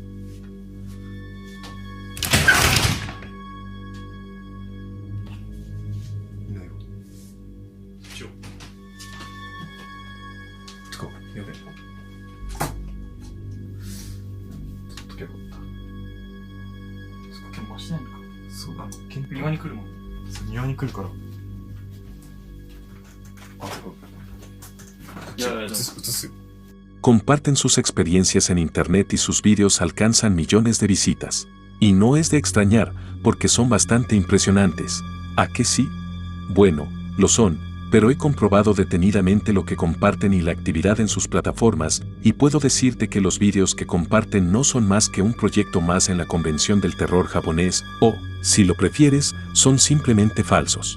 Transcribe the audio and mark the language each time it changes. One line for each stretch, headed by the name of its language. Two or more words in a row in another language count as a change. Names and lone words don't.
Japanese: いないよ。ちょ。てか、やべえ。取っとけばよかった。今日回してないのか。そう、庭に来るもん。そう、庭に来るから。
Spanish: Comparten sus experiencias en Internet y sus vídeos alcanzan millones de visitas. Y no es de extrañar, porque son bastante impresionantes. ¿A qué sí? Bueno, lo son, pero he comprobado detenidamente lo que comparten y la actividad en sus plataformas, y puedo decirte que los vídeos que comparten no son más que un proyecto más en la convención del terror japonés, o, si lo prefieres, son simplemente falsos.